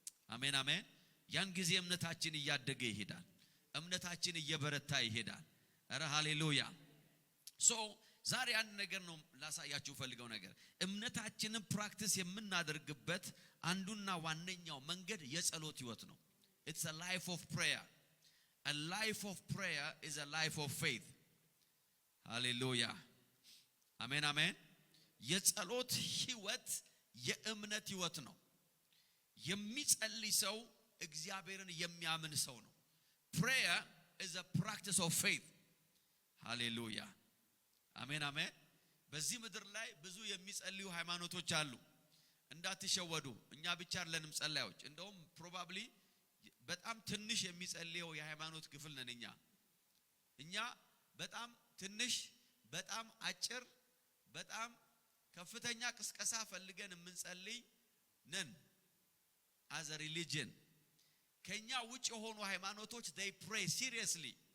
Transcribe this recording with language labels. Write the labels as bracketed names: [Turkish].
[Amharic] አሜን አሜን። ያን ጊዜ እምነታችን እያደገ ይሄዳል። እምነታችን እየበረታ ይሄዳል። አረ ሃሌሉያ። ሶ ዛሬ አንድ ነገር ነው ላሳያችሁ ፈልገው ነገር እምነታችንን ፕራክቲስ የምናደርግበት አንዱና ዋነኛው መንገድ የጸሎት ህይወት ነው። [English] It's a life of prayer. A life of prayer is a life of faith. Hallelujah. Amen amen. [Amharic] የጸሎት ህይወት የእምነት ህይወት ነው። የሚጸልይ ሰው እግዚአብሔርን የሚያምን ሰው ነው። [English] Prayer is a practice of faith. [Amharic] Hallelujah. አሜን አሜን። በዚህ ምድር ላይ ብዙ የሚጸልዩ ሃይማኖቶች አሉ። እንዳትሸወዱ፣ እኛ ብቻ አይደለንም ጸላዮች። እንደውም ፕሮባብሊ በጣም ትንሽ የሚጸልየው የሃይማኖት ክፍል ነን እኛ በጣም ትንሽ፣ በጣም አጭር፣ በጣም ከፍተኛ ቅስቀሳ ፈልገን የምንጸልይ ነን [English] as a religion። [Amharic] ከኛ ውጭ የሆኑ ሃይማኖቶች [English] they pray seriously.